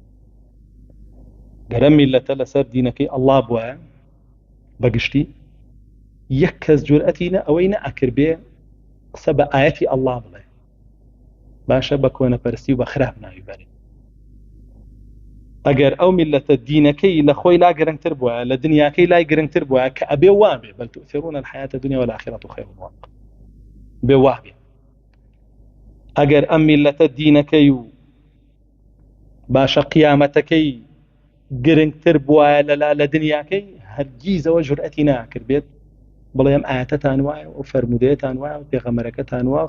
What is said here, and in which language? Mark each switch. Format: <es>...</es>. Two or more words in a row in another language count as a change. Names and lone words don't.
<ckb>گەرە میلەتە لەسەر دینەکەی ئەڵڵا بووە بەگشتی یەک کەس جورئەتی ئەوەی نەئەکرد بێ قسە بە ئایەتی ئەڵڵا بڵێ باشە بە کۆنەپەرستی و بە خراپ ناوی بەرێ ئەگەر ئەو میلەتە دینەکەی لە خۆی لا گرنگتر بووە لە دنیاکەی لای گرنگتر بووە کە ئەبێ وابێ</ckb> <ar>بەل تؤثرون الحياة الدنيا والآخرة خير وأبقى</ar> <ckb>بێ وابێ ئەگەر ئەم میلەتە دینەکەی و باشە قیامەتەکەی گرنگتر بووە لە دنیاکەی هەرگیزەوە جورئەتی ناکرد بێت بڵێ ئەم ئاەتەتان وایە و فەرمودەیەتان وایە و پێغەمبەرەکەتان وایە و</ckb>